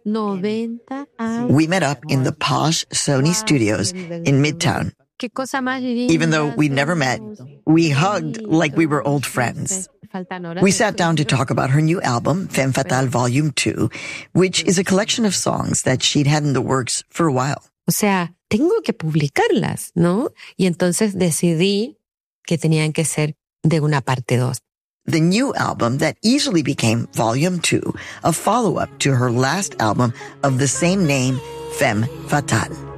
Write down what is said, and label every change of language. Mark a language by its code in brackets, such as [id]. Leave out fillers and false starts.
[en] We met up in the posh Sony studios in Midtown. Even though we'd never met, we hugged like we were old friends. We sat down to talk about her new album, Femme Fatale Volume 2, which is a collection of songs that she'd had in the works for a while. [es] O sea, tengo que publicarlas, ¿no? Y entonces decidí que tenían que ser de una parte dos. [en] The new album that easily became Volume 2, a follow-up to her last album of the same name, Femme Fatale.